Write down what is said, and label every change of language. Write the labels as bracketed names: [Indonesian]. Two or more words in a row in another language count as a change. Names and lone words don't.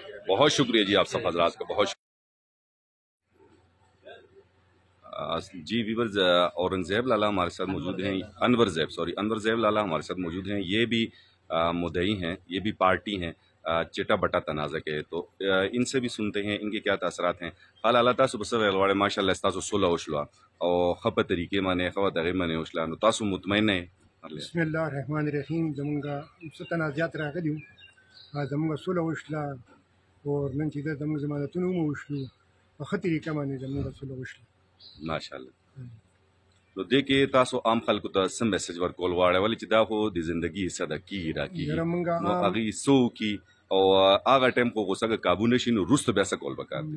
[Urdu] بہت شکریہ جی، آپ سب حضرات کا بہت شکریہ. جی ویورز، اورنگزیب لالا ہمارے ساتھ موجود ہیں. انور زیب لالا ہمارے ساتھ موجود ہیں. یہ بھی مدعی ہیں، یہ بھی پارٹی ہیں چٹا بٹا تنازع کے. تو ان سے بھی سنتے ہیں ان کے کیا تاثرات ہیں. [Pashto] حال اللہ تاسو بس ویلواڑے ماشاء اللہ تاسو صلح وشلا او خپ طریقے مانے خوا دغه مانے وشلا نو تاسو مطمئن ہیں؟ [Arabic] بسم الله الرحمن الرحیم. [Pashto] زمونږ څه تنازعات راغلي وو، زمونږ صلح وشله او نن چې زمونږ ضمانتونه هم وشلو په ښه طریقه باندې زمونږ صلح وشله. ماشاءالله. نو دې کې تاسو عام خلکو ته سم میسج ورکول غواړئ ولې چې دا خو د زندگی حصہ ده کیږي راکېږي، نو هغې څه وکړي او هغه ټایم خو غوسه که قابو نه شي نو وروسته بیا څه کول پکار دي؟